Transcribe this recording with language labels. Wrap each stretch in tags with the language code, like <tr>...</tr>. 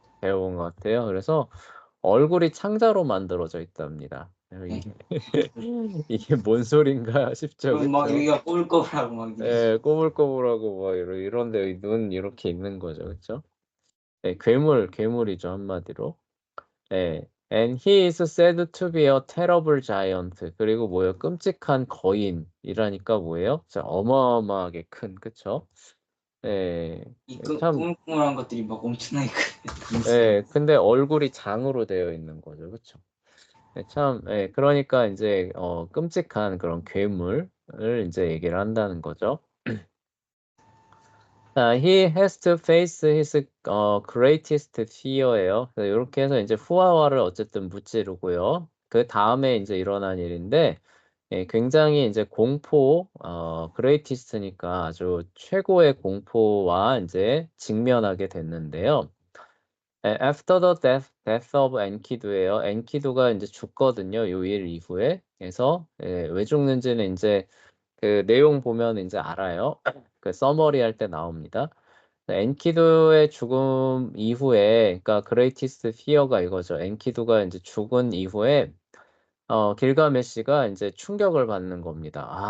<ko>배워본 것 같아요. 그래서 얼굴이 창자로 만들어져 있답니다. 네. 이게 뭔 소린가 싶죠, 그럼 막 그쵸? 여기가 꼬불꼬불하고 막 이러시. 꼬불꼬불하고 뭐 이런데 눈 이렇게 있는 거죠, 그쵸? 괴물이죠, 한마디로.</ko> <en>And he is said to be a terrible giant.</en> <ko>그리고 뭐예요? 끔찍한 거인이라니까 뭐예요? 진짜 어마어마하게 큰, 그쵸? 예, 이 참, 꾸물꾸물한 것들이 막 엄청나게 큰. 근데 얼굴이 장으로 되어 있는 거죠, 그쵸? 그러니까 이제 끔찍한 그런 괴물을 이제 얘기를 한다는 거죠.</ko> <en>자, he has to face his greatest fear예요.</en> <ko>이렇게 해서 이제 후아와를 어쨌든 무찌르고요. 그 다음에 이제 일어난 일인데 굉장히 이제 공포, greatest니까 아주 최고의 공포와 이제 직면하게 됐는데요.</ko> <en>After the death of 엔키두예요.</en> <ko>엔키두가 이제 죽거든요. 요 일 이후에. 그래서 왜 죽는지는 이제 그 내용 보면 이제 알아요. 그 서머리 할 때 나옵니다. 엔키두의 죽음 이후에, 그러니까 그레이티스트 피어가 이거죠. 엔키두가 이제 죽은 이후에 길가메시가 이제 충격을 받는 겁니다.</ko>